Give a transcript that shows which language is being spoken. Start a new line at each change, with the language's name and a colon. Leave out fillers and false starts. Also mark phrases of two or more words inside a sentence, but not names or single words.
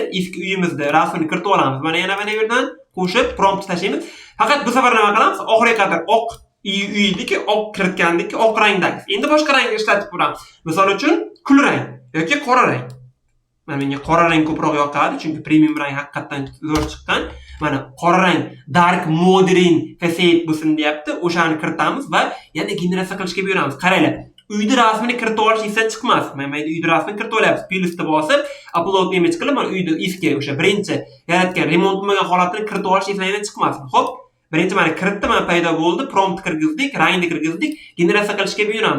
Uzbek: Eski uyimizda rasmini kiritib olamiz. Mana yana bu yerdan qo'shib prompt tashlaymiz. Faqat bu safar nima qilamiz? Oxiriga qadar oq uydagi oq kiritgandek oq rangdagi. Endi boshqa rang ishlatib ko'ramiz. Misol uchun kul rang yoki qora rang. Mana menga qora rang ko'proq yoqadi, chunki premium rang haqiqatan zo'r chiqqan. Mana qora rang
English: dark modern facade
Uzbek: bo'lsin deyapti. O'shani kiritamiz va yana generatsiya qilishga buyuramiz. Qaranglar. Uyda rasmini kiritib olish esdan chiqmas. Mana uyda rasmini kiritib olyapsiz. Plusni bosib,
English: upload image
Uzbek: qilib, mana uyda eski o'sha birinchi yaratgan remont bo'lmagan holatini kiritib olish esdan chiqmas. Xo'p, birinchi mana kiritdi, mana paydo bo'ldi, prompt kirgizdik, rangni kirgizdik, generatsiya qilishga buyuramiz.